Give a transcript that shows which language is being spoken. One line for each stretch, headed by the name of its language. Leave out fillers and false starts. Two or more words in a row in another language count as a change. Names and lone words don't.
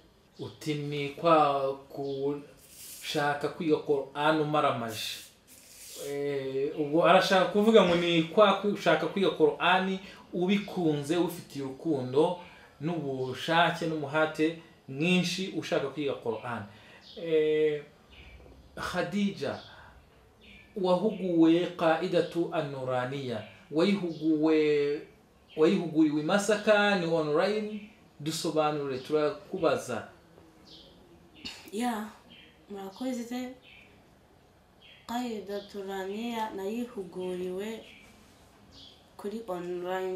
Kinyarwanda: Uti ni kwa kushaka kwiga Qur'ani umaramaje. Ubwo arashaka kuvuga ngo ni kwa kushaka kwiga Qur'ani ubikunze, ufitiye urukundo n'ubushake n'umuhate mwinshi ushaka kwiga Qur'ani. Khadija, wahuguwe
Arabic: القاعدة النورانية,
Kinyarwanda: wayihuguriwe Masaka, ni online? Dusobanure, turakubaza. Murakoze.
Arabic: القاعدة النورانية
Kinyarwanda: nayihuguriwe kuri online.